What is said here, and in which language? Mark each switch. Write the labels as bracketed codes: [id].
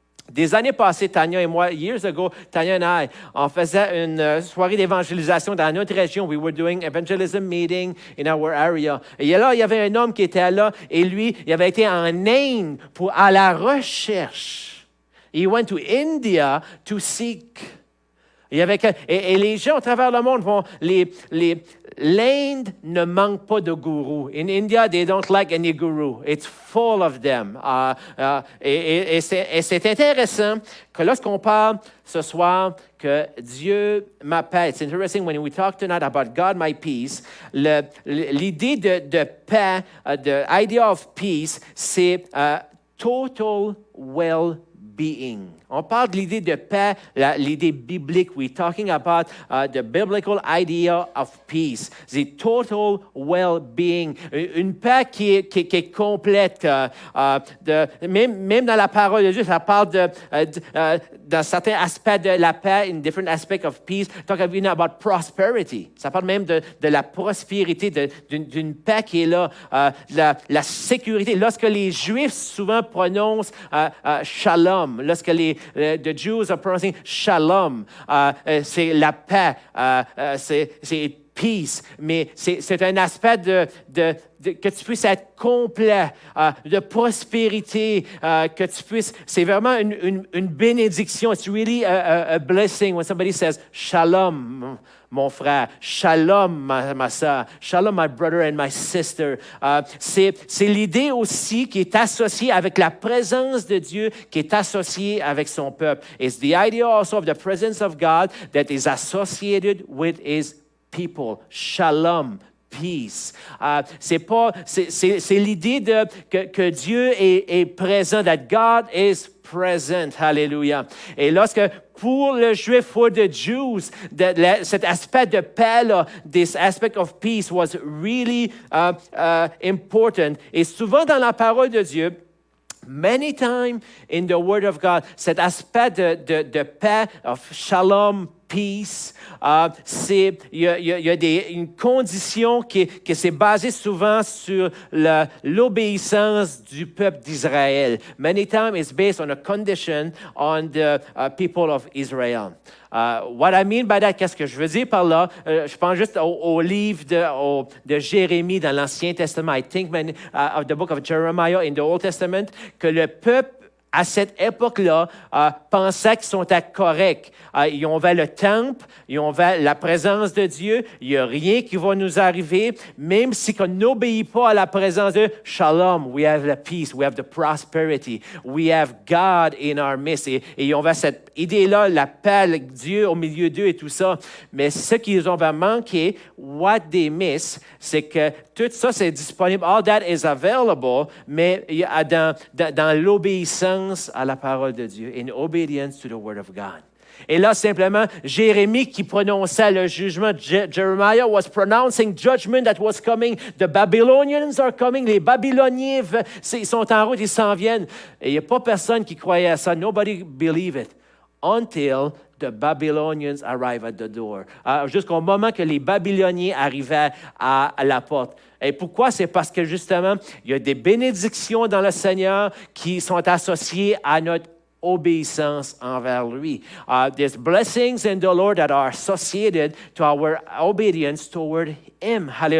[fr] Des années passées, Tanya et moi, [en] years ago, Tanya and I, [fr] on faisait une soirée d'évangélisation dans notre région. [en] We were doing evangelism meeting in our area. [fr] Et là, il y avait un homme qui était là, et lui, il avait été en Inde à la recherche. [en] He went to India to seek. [fr] Et les gens à travers le monde vont... L'Inde ne manque pas de gourous. [en] In India, they don't like any guru. It's full of them. [fr] Et c'est intéressant que lorsqu'on parle ce soir que Dieu m'appelle, [en] it's interesting when we talk tonight about God, my peace, [fr] l'idée de paix, [en] the idea of peace, c'est total well-being. [fr] On parle de l'idée de paix, l'idée biblique. [en] We're talking about the biblical idea of peace, the total well-being. [fr] Une paix qui est complète. Même dans la parole de Dieu, ça parle dans certains aspects de la paix, [en] in different aspects of peace. Talk about prosperity. [fr] Ça parle même de la prospérité, d'une paix qui est là, la sécurité. Lorsque les Juifs souvent prononcent shalom, lorsque [en] the Jews are pronouncing shalom, [fr] c'est la paix, c'est peace, mais c'est un aspect que tu puisses être complet, de prospérité, que tu puisses, c'est vraiment une bénédiction. [en] It's really a blessing when somebody says shalom, [fr] mon frère, [en] shalom, [fr] ma soeur, [en] shalom, my brother and my sister. [fr] C'est l'idée aussi qui est associée avec la présence de Dieu, qui est associée avec son peuple. [en] It's the idea also of the presence of God that is associated with his people. Shalom, peace. [fr] C'est l'idée que Dieu est présent, [en] that God is present. Hallelujah. [fr] Et lorsque pour le Juif, [en] for the Jews, [fr] cet aspect de paix, [en] this aspect of peace was really important. [fr] Et souvent dans la parole de Dieu, [en] many times in the Word of God, [fr] cet aspect de paix, [en] of shalom, peace, [fr] il y a une condition qui s'est basée souvent sur l'obéissance du peuple d'Israël. [en] Many times it's based on a condition on the people of Israel. What I mean by that, [fr] qu'est-ce que je veux dire par là? Je pense juste au livre de Jérémie dans l'Ancien Testament. [en] I think of the book of Jeremiah in the Old Testament, [fr] que le peuple à cette époque-là, pensaient qu'ils sont corrects. Ils ont vers le temple, ils ont vers la présence de Dieu. Il n'y a rien qui va nous arriver, même si on n'obéit pas à la présence de Shalom. [en] We have the peace, we have the prosperity, we have God in our midst. [fr] Et ils ont vers cette idée-là, la paix, Dieu au milieu d'eux et tout ça. Mais ce qu'ils ont manqué, [en] what they miss, [fr] c'est que tout ça, c'est disponible. [en] All that is available, [fr] mais dans l'obéissance à la parole de Dieu, [en] in obedience to the word of God. [fr] Et là, simplement, Jérémie qui prononçait le jugement, [en] Jeremiah was pronouncing judgment that was coming. The Babylonians are coming. [fr] Les Babyloniens, ils sont en route, ils s'en viennent. Et il n'y a pas personne qui croyait à ça. [en] Nobody believed it until the Babylonians arrive at the door. [fr] Jusqu'au moment que les Babyloniens arrivaient à la porte. Et pourquoi? C'est parce que justement, il y a des bénédictions dans le Seigneur qui sont associées à notre obéissance envers lui. [en] There's blessings in the Lord that are associated to our obedience toward Him.